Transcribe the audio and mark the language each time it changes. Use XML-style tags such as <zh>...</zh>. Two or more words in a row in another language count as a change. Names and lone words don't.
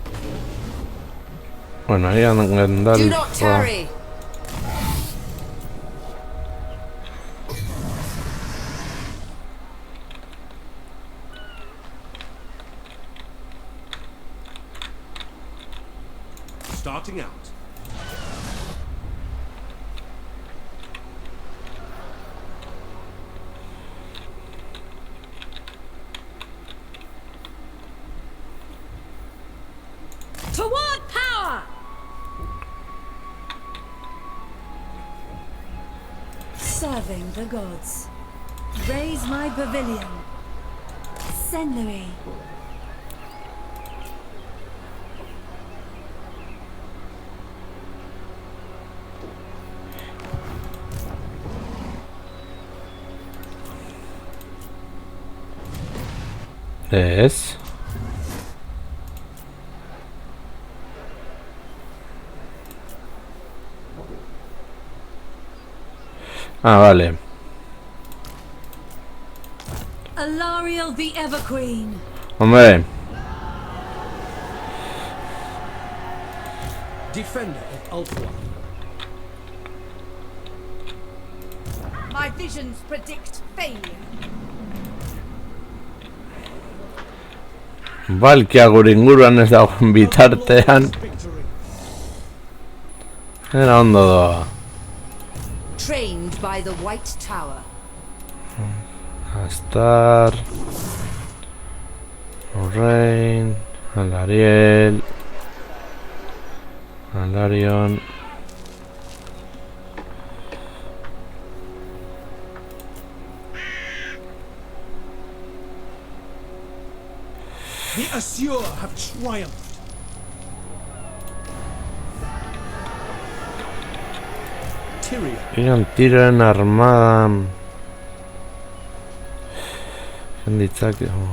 <es>Bueno, ahí andan</es> <en>Do not tarry. Starting out. Toward power! Serving the gods. Raise my pavilion. Senlui.</en> <eu>Ez.</eu> <es>Ah, vale.</es> <en>Alariel the Everqueen.</en> <es>Hombre,</es> <en>Defender of Ulthuan. My visions predict failure.</en> <eu>Balkia gure inguruan ez dagoen bitartean.</eu> <en>Victory.</en> <eu>Era ondo doa.</eu> <en>Trained by the White Tower. Astar, Lorraine, Alariel, Alarion. The Assur have triumphed. Tyrion.</en> <eu>Iran tiren armada. Ditzake.</eu>